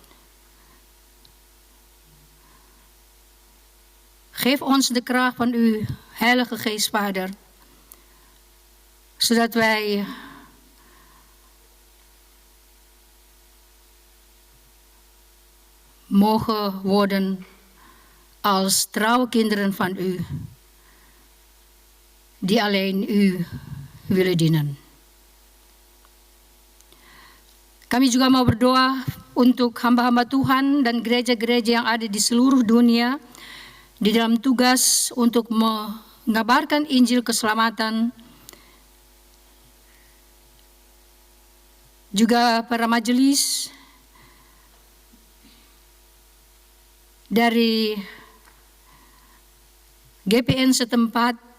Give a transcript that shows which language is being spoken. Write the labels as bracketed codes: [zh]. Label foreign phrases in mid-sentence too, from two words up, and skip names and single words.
[nl] Geef ons de kracht van uw Heilige Geest, Vader, zodat wij mogen worden als trouwe kinderen van u, die alleen u willen dienen. [id] Kami juga mau berdoa untuk hamba-hamba Tuhan dan gereja-gereja yang ada di seluruh dunia di dalam tugas untuk mengabarkan Injil keselamatan. Juga para majelis dari GPN setempat,